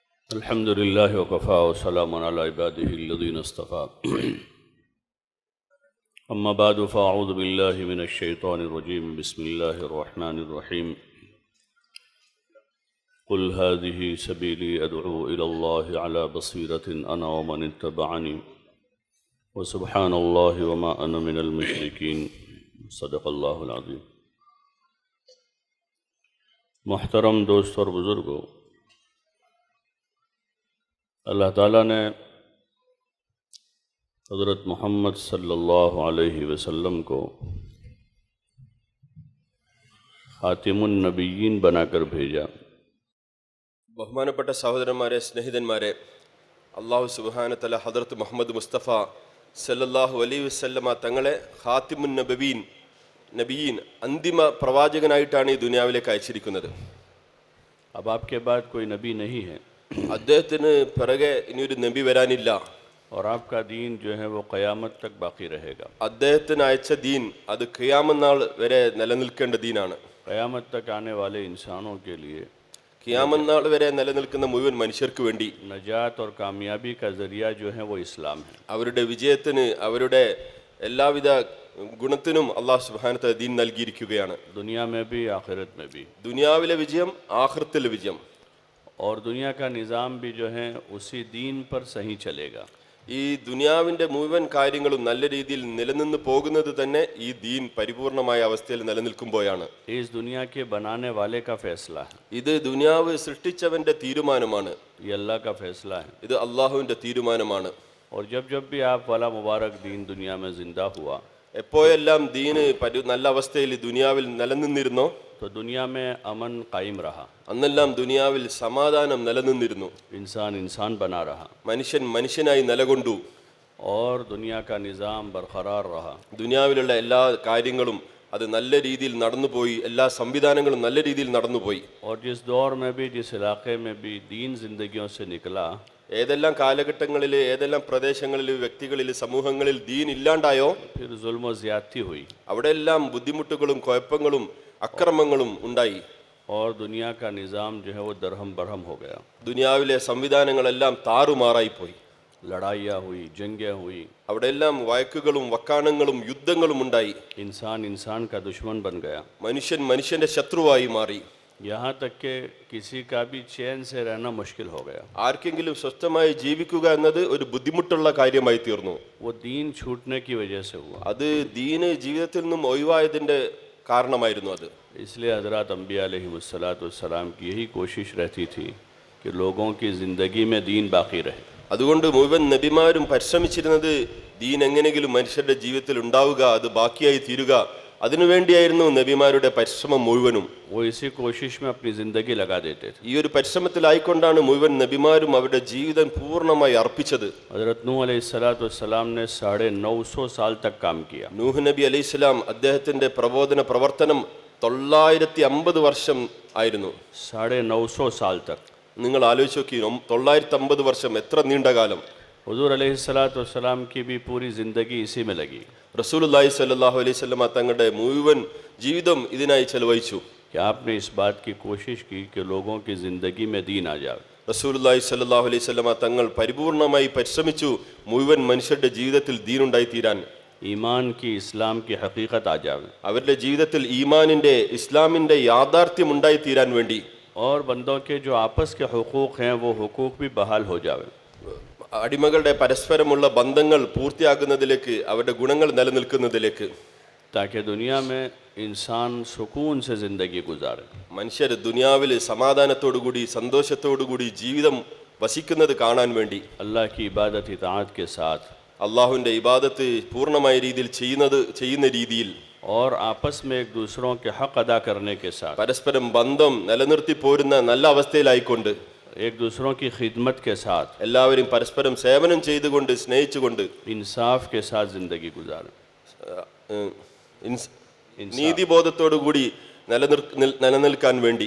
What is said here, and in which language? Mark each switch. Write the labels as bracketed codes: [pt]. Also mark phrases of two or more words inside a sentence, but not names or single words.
[ar] الحمد لله وكفى وسلام على عباده الذين اصطفى أما بعد فأعوذ بالله من الشيطان الرجيم بسم الله الرحمن الرحيم قل هذه سبيلي أدعو إلى الله على بصيرة أنا ومن اتبعني وسبحان الله وما أنا من المشركين صدق الله العظيم. [hi] محترم दोस्त और बुज़ुर्गों, अल्लाह ताला ने हज़रत मोहम्मद [ar] صلى الله عليه وسلم [hi] को [ar] خاتم النبيين [hi] बनाकर भेजा. [ml] ബഹുമാനപ്പെട്ട സഹോദരന്മാരെ, സ്നേഹിതന്മാരെ, അള്ളാഹു [ar] سبحانه تعالى [ml] ഹദറത്ത് മുഹമ്മദ് മുസ്തഫ [ar] صلى الله عليه وسلم [ml] തങ്ങളെ [ar] خاتم النبيين [ml] അന്തിമ പ്രവാചകനായിട്ടാണ് ഈ ദുനിയാവിലേക്ക് അയച്ചിരിക്കുന്നത്. [hi] अब आपके बाद कोई नबी नहीं है [ml] അദ്ദേഹത്തിന് പിറകെ ഇനിയൊരു നബി വരാനില്ല. [hi] और आपका दीन जो है वो क़यामत तक बाकी रहेगा. [ml] അദ്ദേഹത്തിന് അയച്ച ദീൻ അത് ഖിയാമത്ത് നാൾ വരെ നിലനിൽക്കേണ്ട ദീനാണ്. [hi] क़यामत तक आने वाले इंसानों के लिए [ml] ഖിയാമത്ത് നാൾ വരെ നിലനിൽക്കുന്ന മുഴുവൻ മനുഷ്യർക്ക് വേണ്ടി [hi] नजात और कामयाबी का ज़रिया जो है वो इस्लाम है. [ml] അവരുടെ വിജയത്തിന്, അവരുടെ എല്ലാവിധ ഗുണത്തിനും അള്ളാഹു [ar] سبحانه تعالى [ml] ദീൻ നൽകിയിരിക്കുകയാണ്. [hi] दुनिया में भी आखिरत में भी. [ml] ദുനിയാവിലെ വിജയം, ആഖിറത്തിലെ വിജയം. [hi] और दुनिया का निज़ाम भी जो है उसी दीन पर सही चलेगा. [ml] ഈ ദുനിയാവിന്റെ മുഴുവൻ കാര്യങ്ങളും നല്ല രീതിയിൽ നിലനിന്ന് പോകുന്നത് തന്നെ ഈ ദീൻ പരിപൂർണമായ അവസ്ഥയിൽ നിലനിൽക്കുമ്പോഴാണ്. [hi] इस दुनिया के बनाने वाले का फैसला है, [ml] ഇത് ദുനിയാവ് സൃഷ്ടിച്ചവന്റെ തീരുമാനമാണ്. [hi] ये अल्लाह का फैसला है. [ml] ഇത് അള്ളാഹുവിന്റെ തീരുമാനമാണ്. [hi] और जब जब भी आप वाला मुबारक दीन दुनिया में ज़िंदा हुआ [ml] എപ്പോഴെല്ലാം ദീന് നല്ല അവസ്ഥയിൽ ദുനിയാവിൽ നിലനിന്നിരുന്നോ [hi] तो दुनिया में अमन कायम रहा, [ml] അന്നെല്ലാം ദുനിയാവിൽ സമാധാനം നിലനിന്നിരുന്നു. [hi] इंसान इंसान बना रहा [ml] മനുഷ്യൻ മനുഷ്യനായി നിലകൊണ്ടു. [hi] और दुनिया का निज़ाम बरकरार रहा. [ml] ദുനിയാവിലുള്ള എല്ലാ കാര്യങ്ങളും അത് നല്ല രീതിയിൽ നടന്നുപോയി. എല്ലാ സംവിധാനങ്ങളും നല്ല രീതിയിൽ നടന്നുപോയി. [hi] और जिस दौर में भी, जिस इलाके में भी दीन ज़िंदगियों से निकला, [ml] ഏതെല്ലാം കാലഘട്ടങ്ങളിൽ, ഏതെല്ലാം പ്രദേശങ്ങളിൽ, വ്യക്തികളിൽ, സമൂഹങ്ങളിൽ ദീൻ ഇല്ലാണ്ടായോ [hi] फिर जुल्म व ज़्यादती हुई [ml] അവിടെയെല്ലാം ബുദ്ധിമുട്ടുകളും കുഴപ്പങ്ങളും അക്രമങ്ങളും ഉണ്ടായി. [hi] और दुनिया का निज़ाम जो है वो दरहम बरहम हो गया. [ml] ദുനിയാവിലെ സംവിധാനങ്ങളെല്ലാം താറുമാറായിപ്പോയി. [hi] लड़ाइयाँ हुई, जंगें हुई, [ml] അവിടെയെല്ലാം വഴക്കുകളും വക്കാണങ്ങളും യുദ്ധങ്ങളും ഉണ്ടായി. [hi] इंसान इंसान का दुश्मन बन गया. [ml] മനുഷ്യൻ മനുഷ്യന്റെ ശത്രുവായി മാറി. [hi] यहाँ तक कि किसी का भी चैन से रहना मुश्किल हो गया. [ml] ആർക്കെങ്കിലും സ്വസ്ഥമായി ജീവിക്കുക എന്നത് ഒരു ബുദ്ധിമുട്ടുള്ള കാര്യമായി തീർന്നു. [hi] वो दीन छूटने की वजह से हुआ. [ml] അത് ദീന് ജീവിതത്തിൽ നിന്നും ഒഴിവായതിന്റെ കാരണമായിരുന്നു. അത് [hi] इसलिए हज़रत अम्बिया अलैहिमुस्सलाम की यही कोशिश रहती थी कि लोगों की ज़िंदगी में दीन बाकी रहे. [ml] അതുകൊണ്ട് മുഴുവൻ നബിമാരും പരിശ്രമിച്ചിരുന്നത് ദീൻ എങ്ങനെയെങ്കിലും മനുഷ്യരുടെ ജീവിതത്തിൽ ഉണ്ടാവുക, അത് ബാക്കിയായി തീരുക, അതിനുവേണ്ടിയായിരുന്നു നബിമാരുടെ പരിശ്രമം മുഴുവനും. [hi] वो इसी कोशिश में अपनी ज़िंदगी लगा देते थे. [ml] ഈ ഒരു പരിശ്രമത്തിലായിക്കൊണ്ടാണ് മുഴുവൻ നബിമാരും അവരുടെ ജീവിതം പൂർണ്ണമായി അർപ്പിച്ചത്. [hi] हज़रत नूह अलैहिस्सलाम ने 950 साल तक काम किया. [ml] നൂഹ് നബി അലൈഹിസ്സലാം അദ്ദേഹത്തിന്റെ പ്രവർത്തനം 950 വർഷം ആയിരുന്നു. [hi] 950 साल तक. [ml] നിങ്ങൾ ആലോചിച്ച് നോക്കി, 950 വർഷം എത്ര നീണ്ട കാലം. [hi] हुज़ूर अलैहिस्सलाम की भी पूरी ज़िंदगी इसी में लगी [ml] റസൂലുള്ളാഹി [ar] صلى الله عليه وسلم [ml] തങ്ങളുടെ മുഴുവൻ ജീവിതം ഇതിനായി ചെലവഴിച്ചു. [hi] कि आपने इस बात की कोशिश की कि लोगों की ज़िंदगी में दीन आ जाए. [ml] റസൂലുള്ളാഹി [ar] صلى الله عليه وسلم [ml] തങ്ങൾ പരിപൂർണമായി പരിശ്രമിച്ചു മുഴുവൻ മനുഷ്യരുടെ ജീവിതത്തിൽ ദീൻ ഉണ്ടായി തീരാൻ. [hi] ईमान की, इस्लाम की हकीकत आ जाए [ml] അവരുടെ ജീവിതത്തിൽ ഈമാനിന്റെ, ഇസ്ലാമിന്റെ യാഥാർത്ഥ്യം ഉണ്ടായി തീരാൻ വേണ്ടി. [hi] और बंदों के जो आपस के हुकूक हैं वो हुकूक भी बहाल हो जाए. [ml] അടിമകളുടെ പരസ്പരമുള്ള ബന്ധങ്ങൾ പൂർത്തിയാകുന്നതിലേക്ക്, അവരുടെ ഗുണങ്ങൾ നിലനിൽക്കുന്നതിലേക്ക്. [hi] ताकि दुनिया में इंसान सुकून से ज़िंदगी गुजारे. [ml] മനുഷ്യർ ദുനിയാവിൽ സമാധാനത്തോടുകൂടി സന്തോഷത്തോടുകൂടി ജീവിതം വസിക്കുന്നത് കാണാൻ വേണ്ടി [hi] अल्लाह की इबादत इताअत के साथ [ml] അള്ളാഹുവിന്റെ ഇബാദത്ത് പൂർണ്ണമായ രീതിയിൽ ചെയ്യുന്ന രീതിയിൽ [hi] और आपस में एक दूसरों के हक अदा करने के साथ [ml] പരസ്പരം ബന്ധം നിലനിർത്തി പോരുന്ന നല്ല അവസ്ഥയിലായിക്കൊണ്ട് [hi] एक दूसरों की खिदमत के साथ [ml] എല്ലാവരും പരസ്പരം സേവനം ചെയ്തുകൊണ്ട് സ്നേഹിച്ചുകൊണ്ട് [hi] इंसाफ के साथ ज़िंदगी गुजारे. [ml] നീതിബോധത്തോടുകൂടി നിലനിൽക്കാൻ വേണ്ടി.